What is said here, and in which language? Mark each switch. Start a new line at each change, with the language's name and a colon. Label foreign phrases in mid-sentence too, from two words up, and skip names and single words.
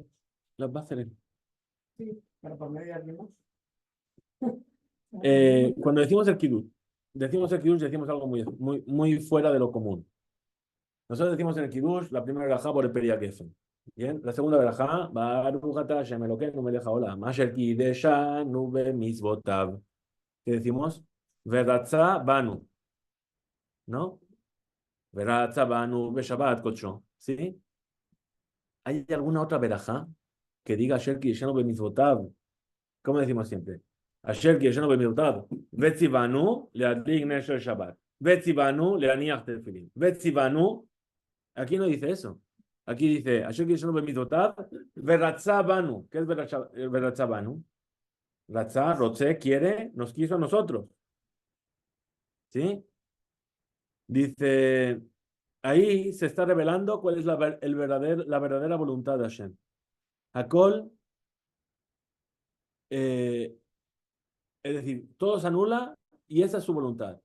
Spanish: Las va a hacer él. Sí, pero por medio de alguien más. Cuando decimos el Kiddush, decimos algo muy fuera de lo común. Nosotros decimos en el Kiddush la primera verajá por el Periakefen. Bien, la segunda verajá,
Hebrew: ברוך אתה השם אלוקינו מלך העולם אשר קדשנו במצוותיו.
Spanish: ¿Qué decimos?
Hebrew: ורצה בנו,
Spanish: ¿no?
Hebrew: ורצה בנו בשבת קדשו.
Spanish: ¿Sí? ¿Hay alguna otra verajá que diga
Hebrew: אשר קדשנו במצוותיו?
Spanish: ¿Cómo decimos siempre?
Hebrew: אשר קדשנו במצוותיו. וצונו להדליק נר של שבת. וצונו להניח תפילין. וצונו.
Spanish: Aquí no dice eso. Aquí dice,
Hebrew: אשר קישונו במצוותיו, ורצה בנו.
Spanish: ¿Qué es
Hebrew: ורצה בנו?
Spanish: Ratzah, Rotze, quiere, nos quiso a nosotros. ¿Sí? Dice, ahí se está revelando cuál es la verdadera voluntad de Hashem. Hakol, es decir, todo se anula y esa es su voluntad.